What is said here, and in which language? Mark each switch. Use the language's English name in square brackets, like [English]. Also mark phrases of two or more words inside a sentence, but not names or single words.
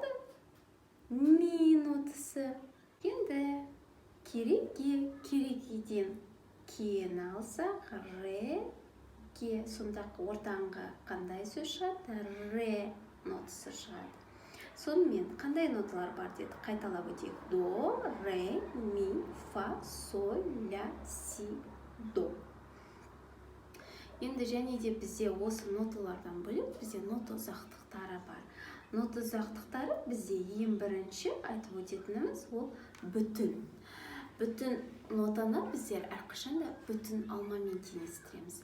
[Kazakh] Ми нотасы. Енді кереге. Керегеден кен алсақ, ре, ке. Сонда ортаңғы қандай сөз шығады? Ре нотасы шығады. Сонымен қандай ноталар бар деді? Қайталап өтейік. До, ре, ми, фа, соль, ля, си, до. Енді және де бізде осы ноталардан бөлек бізде нота ұзақтықтары бар. Нота ұзақтықтары бізде ең бірінші айтып өтетініміз ол бүтін. Бүтін нотаны біздер әрқашанда бүтін алмамен теңестіреміз.